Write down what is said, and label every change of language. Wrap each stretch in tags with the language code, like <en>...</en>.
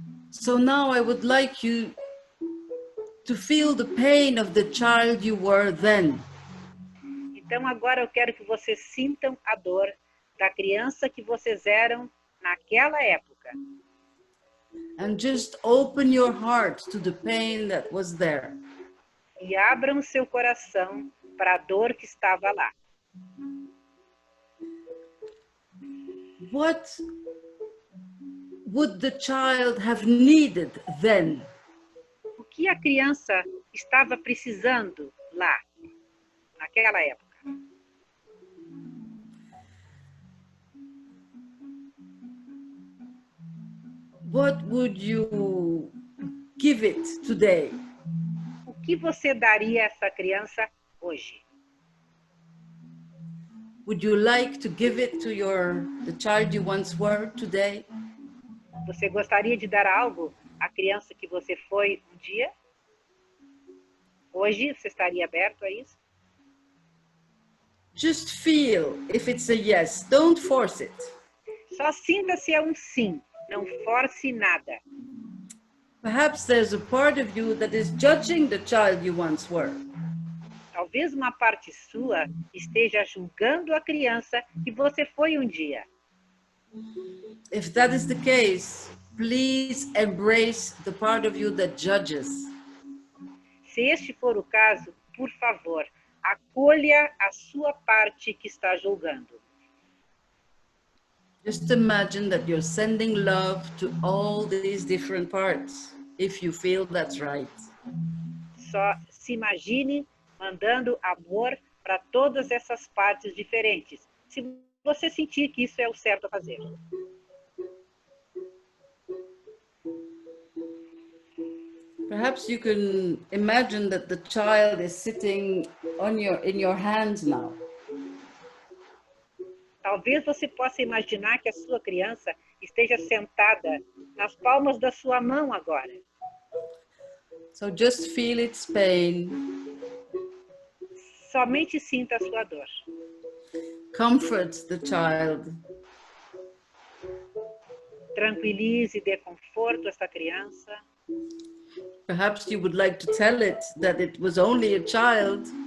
<en>So now I would like you to feel the pain of the child you were then.</en> <pt>Então agora eu quero que vocês sintam a dor da criança que vocês eram naquela época.</pt> <en>And just open your heart to the pain that was there.</en> <pt>E abram seu coração para a dor que estava lá.</pt> <en>What would the child have needed then?</en> <pt>O que a criança estava precisando lá, naquela época?</pt> <en>What would you give it today?</en> <pt>O que você daria a essa criança hoje?</pt> <en>Would you like to give it to the child you once were today?</en> <pt>Você gostaria de dar algo à criança que você foi um dia? Hoje você estaria aberto a isso?</pt> <en>Just feel if it's a yes. Don't force it.</en> <pt>Só sinta se é um sim. Não force nada.</pt> <en>Perhaps there's a part of you that is judging the child you once were.</en> <pt>Talvez uma parte sua esteja julgando a criança que você foi um dia.</pt> <en>If that is the case, please embrace the part of you that judges.</en> <pt>Se este for o caso, por favor, acolha a sua parte que está julgando.</pt> <en>Just imagine that you're sending love to all these different parts, if you feel that's right.</en> <pt>Só se imagine mandando amor para todas essas partes diferentes, se você sentir que isso é o certo a fazer.</pt> <en>Perhaps you can imagine that the child is sitting in your hands now.</en> <pt>Talvez você possa imaginar que a sua criança esteja sentada nas palmas da sua mão agora.</pt> <en>So just feel its pain.</en> <pt>Somente sinta a sua dor.</pt> <en>Comfort the child.</en> <pt>Tranquilize e dê conforto a esta criança.</pt> <en>Perhaps you would like to tell it that it was only a child.</en>